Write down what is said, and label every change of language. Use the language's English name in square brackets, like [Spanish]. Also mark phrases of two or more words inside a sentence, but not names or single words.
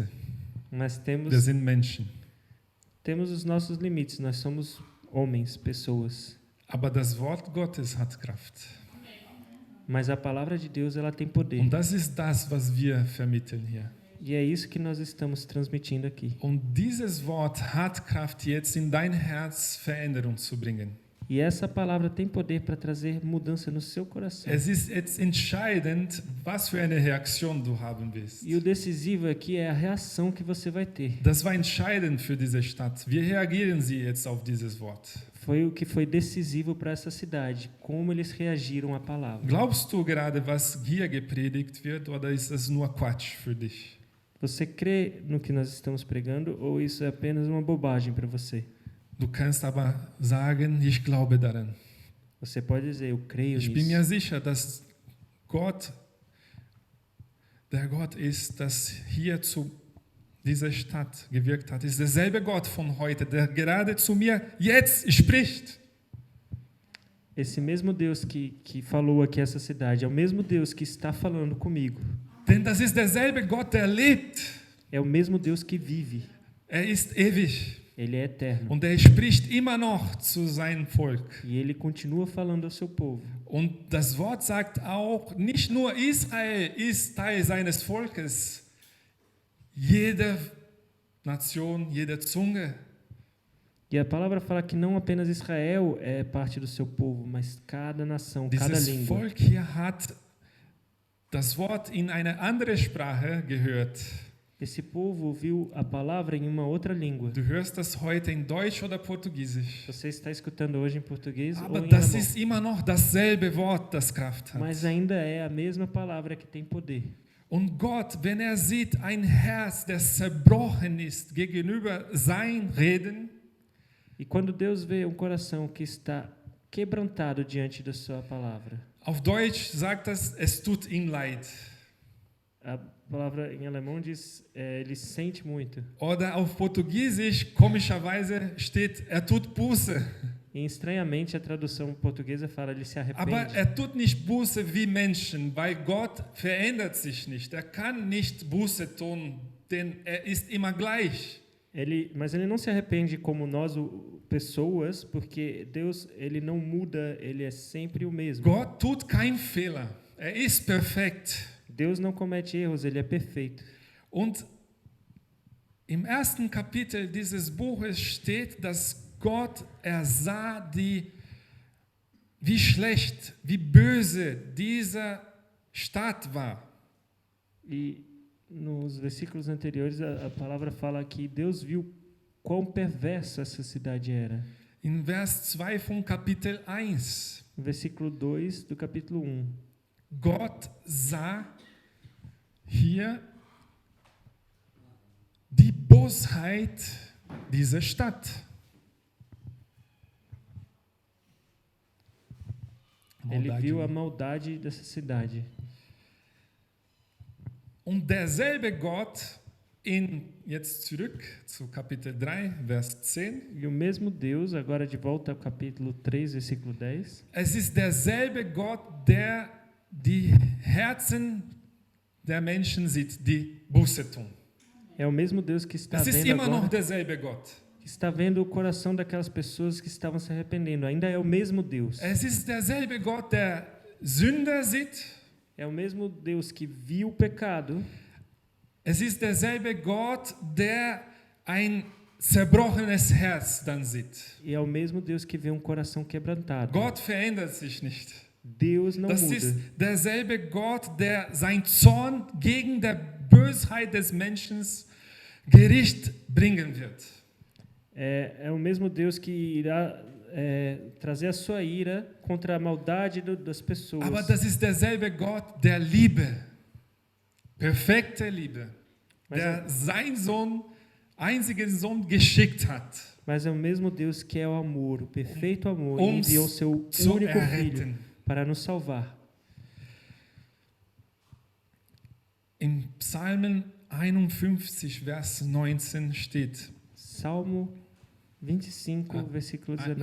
[Portuguese] mas [German] Wir sind Menschen. [Portuguese] temos os nossos limites. Nós somos homens, pessoas. [German] Aber das Wort Gottes hat Kraft. [Portuguese] Mas a palavra de Deus, ela tem poder. [German] Und das ist das, was wir vermitteln hier. [Portuguese] E é isso que nós estamos transmitindo aqui. [German] Und dieses Wort hat Kraft, jetzt in dein Herz Veränderung zu bringen. [Portuguese] E essa palavra tem poder para trazer mudança no seu coração. [German] Es ist jetzt entscheidend, was für eine Reaktion du haben willst. [Portuguese] E o decisivo aqui é a reação que você vai ter. [German] Das war entscheidend für diese Stadt. Wie reagieren sie jetzt auf dieses Wort? [Portuguese] Foi o que foi decisivo para essa cidade, como eles reagiram à palavra. [German] Glaubst du gerade, was hier gepredigt wird, oder ist das nur Quatsch für dich? [Portuguese] Você crê no que nós estamos pregando ou isso é apenas uma bobagem para você? [German] Du kannst aber sagen, ich glaube daran. [Portuguese] Você pode dizer, eu creio [German] Ich bin mir [Portuguese] nisso. [German] sicher, dass Gott der Gott ist, das hier zu dieser Stadt gewirkt hat. Ist derselbe Gott von heute, der gerade zu mir jetzt spricht. [Portuguese] Esse mesmo Deus que falou aqui essa cidade, é o mesmo Deus que está falando comigo. [German] Denn das ist derselbe Gott, der lebt. [Portuguese] É o mesmo Deus que vive. [German] Ist ewig. [Portuguese] Ele é eterno. [German] Und er spricht immer noch zu seinem Volk. [Portuguese] E ele continua falando ao seu povo. [German] Und das Wort sagt auch, nicht nur Israel ist Teil seines Volkes. Jede Nation, jede Zunge. [Portuguese] E a palavra fala que não apenas Israel é parte do seu povo, mas cada nação, cada [German] Dieses [Portuguese] língua. [German] Volk hier hat das Wort in eine andere Sprache gehört. [Portuguese] Esse povo ouviu a palavra em uma outra língua. [German] Du hörst das heute in Deutsch oder Portugiesisch. [Portuguese] Você está escutando hoje em português [German] Aber [Portuguese] ou em [German] das [Portuguese] alemão. [German] ist immer noch dasselbe Wort, das Kraft hat. [Portuguese] Mas ainda é a mesma palavra que tem poder. [German] Und Gott, wenn er sieht ein Herz, das zerbrochen ist gegenüber sein Reden, [Portuguese] E quando Deus vê um coração que está quebrantado diante da sua palavra, [German] auf Deutsch sagt das, es tut ihm leid. [Portuguese] a palavra em alemão diz, ele sente muito. [German] Oder auf Portugiesisch, komischerweise steht, tut Buße. [Portuguese] E estranhamente a tradução portuguesa fala, ele se [German] Aber [Portuguese] arrepende. [German] tut nicht Buße wie Menschen, weil Gott verändert sich nicht. Kann nicht Buße tun, denn ist immer gleich. [Portuguese] Mas ele não se arrepende como nós, pessoas, porque Deus, ele não muda, ele é sempre o mesmo. [German] Gott tut keinen Fehler. Ist perfekt. [Portuguese] Deus não comete erros, ele é perfeito. [German] Und im ersten Kapitel dieses Buches steht, dass Gott sah wie schlecht, wie böse diese Stadt war. [Portuguese] E nos versículos anteriores a palavra fala que Deus viu quão perversa essa cidade era. [German] In Vers 2 von Kapitel 1. [Portuguese] No versículo 2 do capítulo 1. [German] Gott sah hier die Bosheit dieser Stadt. [Portuguese] Ele viu a maldade dessa cidade. [German] Und derselbe Gott, jetzt zurück zu Kapitel 3, Vers 10. [Portuguese] E o mesmo Deus, agora de volta ao capítulo 3, versículo 10. [German] Es ist derselbe Gott, der die Herzen der Menschen sieht, die Buße tun. [Portuguese] É o mesmo Deus que está [German] Das ist [Portuguese] vendo [German] immer noch [Portuguese] agora, [German] derselbe Gott. [Portuguese] que está vendo o coração daquelas pessoas que estavam se arrependendo. Ainda é o mesmo Deus. [German] Es ist derselbe Gott, der Sünder sieht. [Portuguese] É o mesmo Deus que viu o pecado. [German] Es ist derselbe Gott, der ein zerbrochenes Herz dann sieht. [Portuguese] E é o mesmo Deus que vê um coração quebrantado. [German] Gott verändert sich nicht. [Portuguese] Deus não [German] Das [Portuguese] muda. [German] ist derselbe Gott, der sein Zorn gegen die Bösheit des Menschen Gericht bringen wird. [Portuguese] É o mesmo Deus que irá trazer a sua ira contra a maldade das pessoas. [German] Aber das ist derselbe Gott der Liebe, perfekte Liebe, der sein Sohn, einzigen Sohn geschickt hat, [Portuguese] Mas é o mesmo Deus que é o amor, o perfeito amor, e [German] uns [Portuguese] enviou seu [German] zu [Portuguese] único [German] erretten. [Portuguese] filho para nos salvar. [German] Im Psalmen 51, Vers 19 steht, [Portuguese] Salmo 25, versículo 19.